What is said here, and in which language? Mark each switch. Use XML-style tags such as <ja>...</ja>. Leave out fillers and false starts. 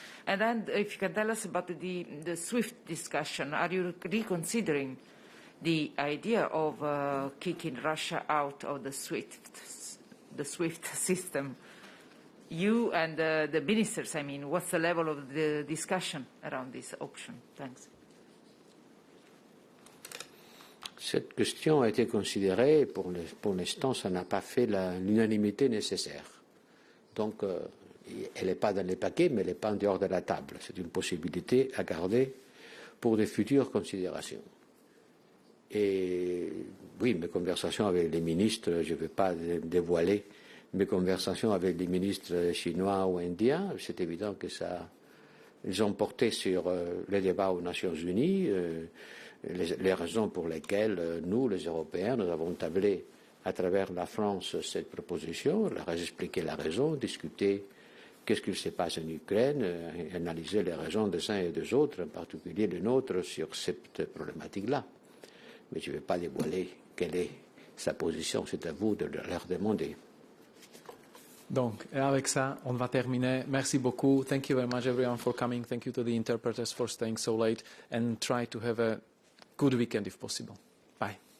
<en>And then if you can tell us about the SWIFT discussion, are you reconsidering the idea of kicking Russia out of the SWIFT system? You and the ministers, I mean, what's the level of the discussion around this option? Thanks.</en> <fr>Cette question a été considérée, pour l'instant, ça n'a pas fait l'unanimité nécessaire. Donc, elle n'est pas dans les paquets, mais elle n'est pas en dehors de la table. C'est une possibilité à garder pour de futures considérations. Et oui, mes conversations avec les ministres, je ne vais pas dévoiler mes conversations avec les ministres chinois ou indiens, c'est évident que ils ont porté sur les débats aux Nations Unies, les raisons pour lesquelles nous, les Européens, nous avons tablé à travers la France cette proposition, leur expliquer la raison, discuter qu'est-ce qu'il se passe en Ukraine, analyser les raisons des uns et des autres, en particulier les nôtres, sur cette problématique-là. Mais je ne vais pas dévoiler quelle est sa position, c'est à vous de leur demander. Donc, et avec ça, on va terminer. Merci beaucoup.</fr> <en>Thank you very much, everyone, for coming. Thank you to the interpreters for staying so late. And try to have a good weekend if possible. Bye.</en>